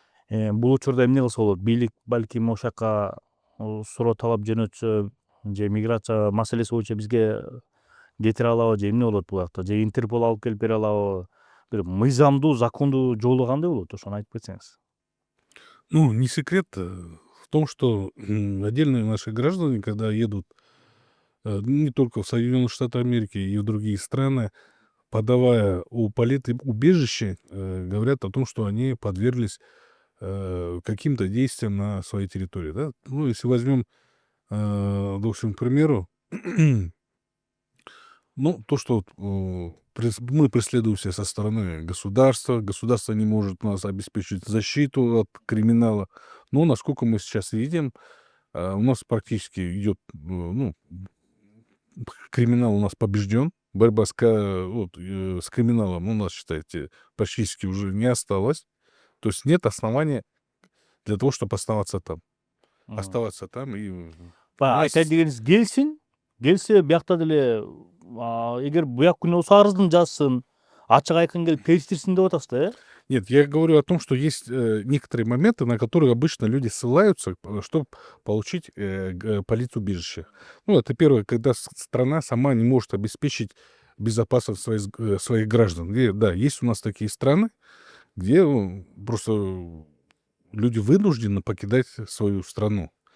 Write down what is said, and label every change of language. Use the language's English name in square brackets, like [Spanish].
[Kyrgyz] Бул учурда эмне кылса болот? Бийлик балким ошол жака суроо талап жөнөтсө же миграция маселеси боюнча бизге кетире алабы же эмне болот бул жакта? Же Интерпол алып келип бере алабы? Бир мыйзамдуу, закондуу жолу кандай болот? Ошону айтып кетсеңиз. [Russian] Ну, не секрет в том, что отдельные наши граждане, когда едут не только в Соединенные Штаты Америки и в другие страны, подавая у убежище, говорят о том, что они подверглись каким-то действиям на своей территории. Да? Ну, если возьмем, допустим, к примеру, ну, то, что мы преследуемся со стороны государства, государство не может нас обеспечить защиту от криминала. Но, насколько мы сейчас видим, у нас практически идет, ну, криминал у нас побежден. Борьба с криминалом у нас, считайте, практически уже не осталось. То есть нет основания для того, чтобы оставаться там. Оставаться там и... [Kyrgyz] Айтайын дегениңиз келсе биякта деле эгер буяк күнү болсо арыздын жазсын, ачык айкын келип териштирсин деп атасыз да, э? [Russian] Нет, я говорю о том, что есть некоторые моменты, на которые обычно люди ссылаются, чтобы получить политубежище. Ну, это первое, когда страна сама не может обеспечить безопасность своих граждан. Да, есть у нас такие страны, где просто люди вынуждены покидать свою страну.